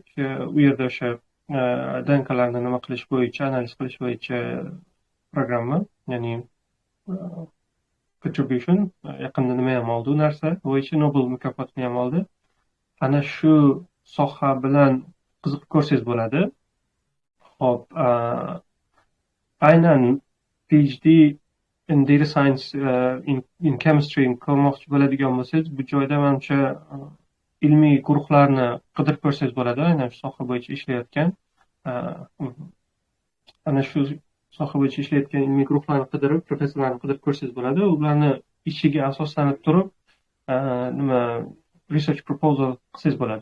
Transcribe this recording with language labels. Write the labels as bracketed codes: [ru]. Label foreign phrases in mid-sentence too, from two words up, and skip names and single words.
[uz] U yerda o'sha DNKlarni nima qilish bo'yicha, analiz qilish bo'yicha programma, ya'ni contribution yaqinda nima ham oldi, u narsa bo'yicha Nobel mukofotini ham oldi. Ana shu soha bilan qiziqib ko'rsangiz bo'ladi. Hop, aynan [en] PhD in data science in chemistry [uz] ko'rmoqchi bo'ladigan bo'lsangiz, bu joyda menimcha ilmiy guruhlarni qidirib ko'rsangiz bo'ladi. Aynan shu soha bo'yicha ishlayotgan, ana shu soha bo'yicha ishlayotgan ilmiy guruhlarni qidirib, professorlarni qidirib ko'rsangiz bo'ladi. Ularni ishiga asoslanib turib nima [en] research proposal [uz] qilsangiz bo'ladi.